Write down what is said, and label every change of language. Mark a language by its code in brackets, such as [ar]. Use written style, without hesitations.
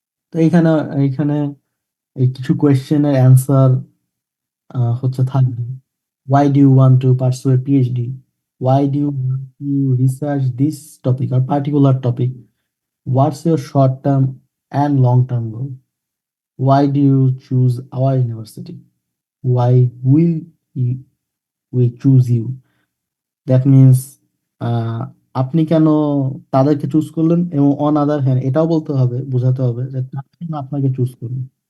[bn] তো এইখানে এইখানে এই কিছু কোয়েশ্চেনের অ্যান্সার হচ্ছে থাকবে। [en] Why do you want to pursue a PhD? Why do you want to research this topic or particular topic? What's your short term and long term goal? Why do you choose our university? Why will you, we choose you? That means [bn] আপনি কেন তাদেরকে choose করলেন, এবং [en] on other hand [bn] এটাও বলতে হবে, বোঝাতে হবে যে তারা কেন আপনাকে চুজ করলেন।